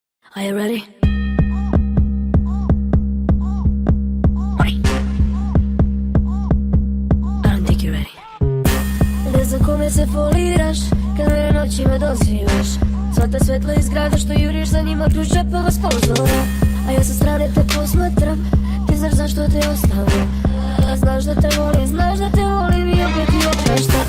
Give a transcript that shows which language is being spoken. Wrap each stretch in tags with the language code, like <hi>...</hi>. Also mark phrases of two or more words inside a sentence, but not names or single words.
<en>Are you ready? I don't think you're ready.</en> <sr>Ne znam kome se foliraš, kada je noći me dozivaš. Sva ta svetla iz grada što juriš za njima ključ džepova sponzora. A ja sa strane te posmatram, ti znaš zašto te ostavim. Znaš da te volim i opet ti opraštam.</sr>